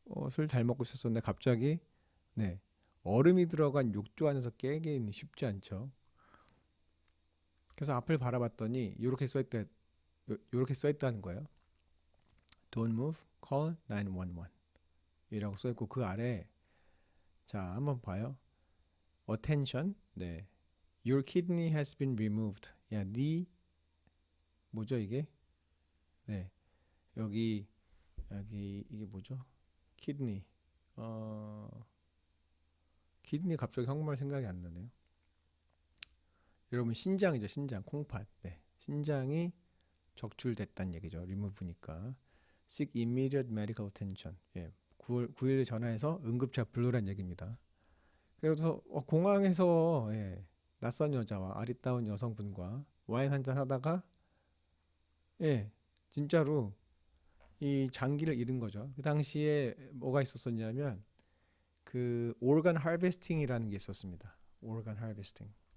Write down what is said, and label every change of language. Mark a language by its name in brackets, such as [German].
[Korean] 술 잘 먹고 있었는데 갑자기 네 얼음이 들어간 욕조 안에서 깨기는 쉽지 않죠. 그래서 앞을 바라봤더니 이렇게 써있다, 이렇게 써있다는 거예요. [English] Don't move, call 911. [Korean] 이라고 써있고 그 아래 자 한번 봐요. [English] Attention, [Korean] 네, [English] Your kidney has been removed. [Korean] 야, 네 뭐죠 이게? 네, 여기 이게 뭐죠? 키드니. 어, 키드니 갑자기 한국말 생각이 안 나네요. 여러분 신장이죠, 신장, 콩팥. 네, 신장이 적출됐다는 얘기죠. 리무브니까. [English] Seek immediate medical attention. [Korean] 예, 911 전화해서 응급차 부르란 얘기입니다. 그래서 공항에서 예, 낯선 여자와 아리따운 여성분과 와인 한잔 하다가 예, 진짜로 이 장기를 잃은 거죠. 그 당시에 뭐가 있었었냐면 그 오르간 하베스팅이라는 게 있었습니다. 오르간 하베스팅.